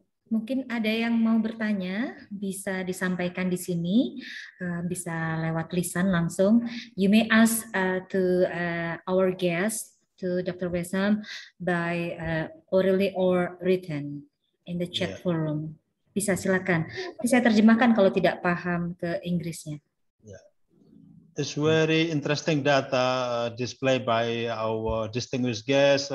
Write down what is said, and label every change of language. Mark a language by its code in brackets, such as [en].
[id] Mungkin ada yang mau bertanya, bisa disampaikan di sini, bisa lewat lisan langsung. [en] You may ask to our guest, to Dr. Wissam, by orally or written in the chat forum. [id] Bisa, silakan. Bisa terjemahkan kalau tidak paham ke Inggrisnya. [en] It's very interesting data displayed by our distinguished guest.